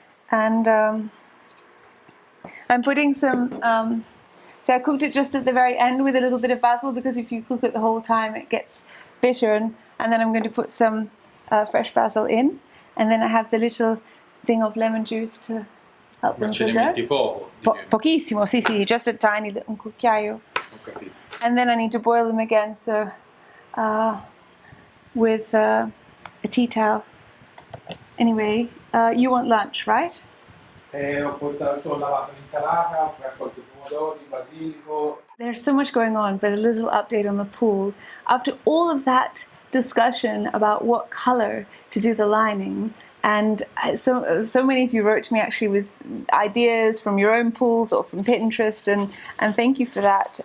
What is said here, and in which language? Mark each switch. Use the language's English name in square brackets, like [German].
[English] And I'm putting some, so I cooked it just at the very end with a little bit of basil, because if you cook it the whole time it gets bitter, and then I'm going to put some fresh basil in, and then I have the little thing of lemon juice to help them [Italian] Ma ce ne [English] preserve. [Italian] metti poco? Pochissimo, sì, [English] just a tiny little, [Italian] un cucchiaio. Ho capito. [English] And then I need to boil them again, so with a tea towel. Anyway, you want lunch, right? [Italian] Ho lavato l'insalata, ho raccolto i pomodori, il basilico. [English] There's so much going on, but a little update on the pool. After all of that discussion about what color to do the lining, and so many of you wrote to me actually with ideas from your own pools or from Pinterest, and thank you for that.